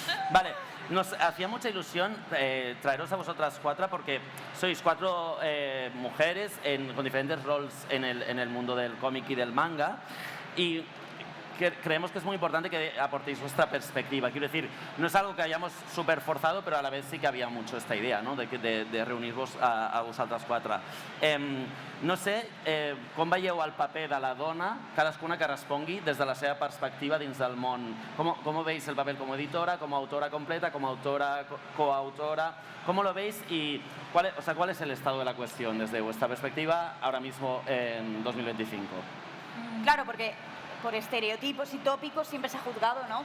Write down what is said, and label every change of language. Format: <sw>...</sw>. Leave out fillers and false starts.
<es>Vale, nos hacía mucha ilusión traeros a vosotras cuatro porque sois cuatro mujeres con diferentes roles en el mundo del cómic y del manga, y creemos que es muy importante que aportéis vuestra perspectiva. Quiero decir, no es algo que hayamos súper forzado, però a la vez sí que havia mucho esta idea, ¿no?</es> <ca>de reunir-vos a vosaltres quatre. No sé com veieu el paper de la dona, cadascuna que respongui des de la seva perspectiva dins del món.</ca> <es>¿Cómo veis el papel como editora, como autora completa, como autora, coautora? ¿Cómo lo veis y cuál es el estado de la cuestión desde vuestra perspectiva ahora mismo en 2025? Claro, porque por estereotipos y tópicos siempre se ha juzgado, ¿no?</es>